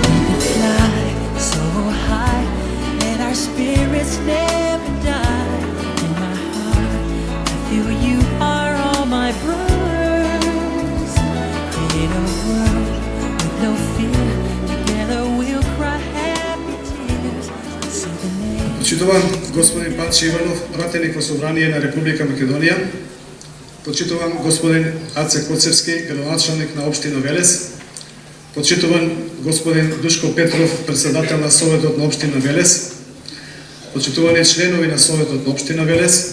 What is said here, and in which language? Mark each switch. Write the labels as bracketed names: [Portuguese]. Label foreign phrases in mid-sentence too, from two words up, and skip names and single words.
[English] We can fly so high, let our spirits never die. In my heart, I feel you are all my brothers. Create a world with no fear. Together we'll cry happy tears. See the name. [Macedonian] Почитуван господин Панчо Иванов, пратеник во Собрание на Република Македонија. Почитуван господин Аце Коцевски, градоначалник на општина Велес. Почитуван господин Душко Петров, председател на Советот на општина Велес. Почитувани членови на Советот на општина Велес.